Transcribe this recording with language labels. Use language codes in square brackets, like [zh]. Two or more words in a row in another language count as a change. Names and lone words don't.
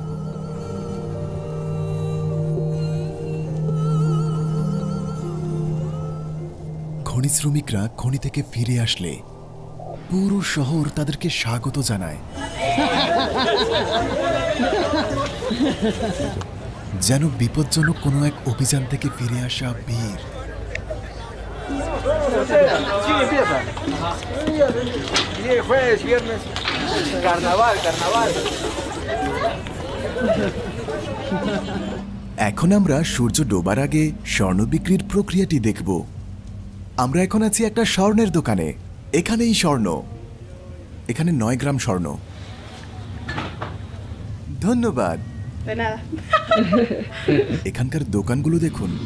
[bn] খনি শ্রমিকরা খনি থেকে ফিরে আসলে পুরো শহর তাদেরকে স্বাগত জানায়, যেন বিপজ্জনক কোনো এক অভিযান থেকে ফিরে আসা বীর। [es] Sí, empieza. Jueves, viernes. Carnaval, carnaval. [bn] এখন আমরা সূর্য ডোবার আগে স্বর্ণ বিক্রির প্রক্রিয়াটি দেখব। আমরা এখন আছি একটা স্বর্ণের দোকানে। এখানেই স্বর্ণ, এখানে 9 গ্রাম স্বর্ণ। ধন্যবাদ। এখানকার দোকানগুলো দেখুন।